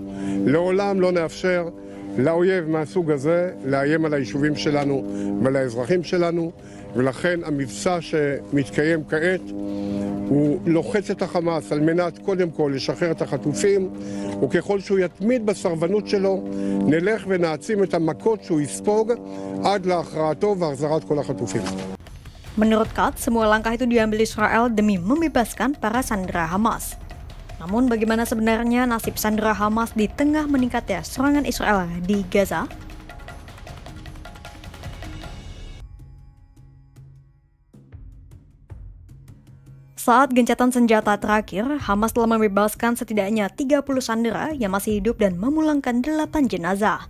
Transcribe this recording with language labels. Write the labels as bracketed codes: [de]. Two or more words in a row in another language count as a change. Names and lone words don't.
[he] לעולם לא נאפשר לאויב מהסוג הזה לאיים על היישובים שלנו ועל האזרחים שלנו, ולכן המבצע שמתקיים כעת הוא לוחץ את החמאס על מנת קודם כל לשחרר את החטופים, וככל שהוא יתמיד בסרבנות שלו נלך ונעצים את המכות שהוא יספוג עד להכרעתו והחזרת כל החטופים. [id] Menurut Katz, semua langkah itu diambil Israel demi membebaskan para sandera Hamas. Namun bagaimana sebenarnya nasib sandera Hamas di tengah meningkatnya serangan Israel di Gaza? Saat gencatan senjata terakhir, Hamas telah membebaskan setidaknya 30 sandera yang masih hidup dan memulangkan 8 jenazah.